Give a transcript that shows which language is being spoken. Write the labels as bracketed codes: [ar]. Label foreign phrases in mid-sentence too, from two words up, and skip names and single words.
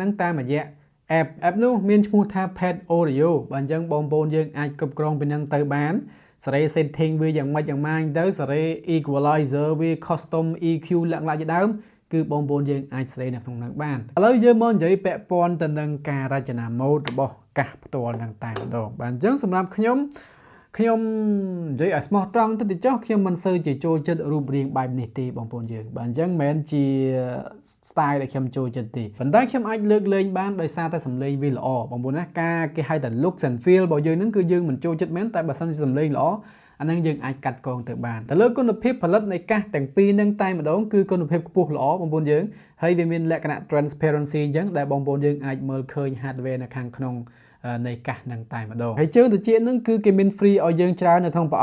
[km] ហ្នឹងតាមរយៈ app នោះមានឈ្មោះថា Pad Audio បាទអញ្ចឹងបងប្អូនយើងអាចគ្រប់គ្រងពីហ្នឹងទៅបានសេរី setting វាយ៉ាងម៉េចទៅសេរី equalizer វា [en] custom EQ [km] លក្ខណៈជាដើមគឺបងប្អូនយើងអាចសេរីនៅក្នុងហ្នឹងបានឥឡូវយើងមកនិយាយពាក់ព័ន្ធទៅនឹងការរចនាម៉ូដរបស់កាសផ្ទាល់ហ្នឹងតែម្ដងបាទអញ្ចឹងសម្រាប់ខ្ញុំនិយាយឲ្យស្មោះត្រង់ទៅចុះខ្ញុំមិនសូវជាចូលចិត្តរូបរាងបែបនេះទេបងប្អូនយើងបាទអញ្ចឹងមិនមែនជា style ដែលខ្ញុំចូលចិត្តទេប៉ុន្តែខ្ញុំអាចលើកលែងបានដោយសារតែសំឡេងវាល្អបងប្អូនណាការគេហៅថា [en] looks and feel [km] របស់យើងហ្នឹងគឺយើងមិនចូលចិត្តមែនតែបើសិនជាសំឡេងល្អអាហ្នឹងយើងអាចកាត់កងទៅបានទៅលើគុណភាពផលិតនៃកាសទាំងពីរហ្នឹងតែម្ដងគឺ គុណភាពខ្ពស់ល្អបងប្អូនយើងហើយវាមានលក្ខណៈ transparency អញ្ចឹងដែលបងប្អូនយើងអាចមើលឃើញ hardware នៅខាងក្នុងនៃកាសហ្នឹងតែម្ដងហើយជើងត្រចៀកហ្នឹងគឺគេមាន free ឲ្យយើងច្រើននៅក្នុងប្រអ